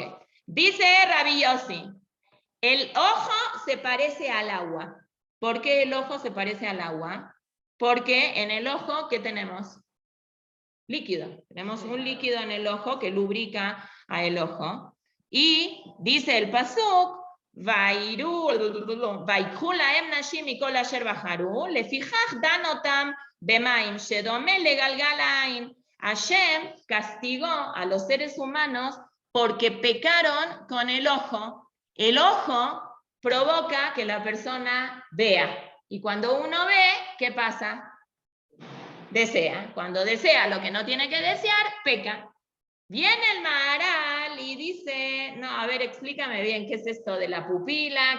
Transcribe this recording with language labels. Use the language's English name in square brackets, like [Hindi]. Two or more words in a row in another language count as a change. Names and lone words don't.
[Spanish] Dice Rabbi Yossi, el ojo se parece al agua. ¿Por qué el ojo se parece al agua? Porque en el ojo, ¿qué tenemos? Líquido. Tenemos un líquido en el ojo que lubrica a el ojo. Y dice el pasuk, [Hebrew] ויקחו להם נשים מכל אשר בחרו, לפיכך דן אותם במים שדומה לגלגל העין. [Spanish] Hashem castigó a los seres humanos porque pecaron con el ojo. El ojo provoca que la persona vea. Y cuando uno ve, ¿qué pasa? Desea. Cuando desea lo que no tiene que desear, peca. Viene el Maharal y dice, no, a ver, explícame bien, ¿qué es esto de la pupila?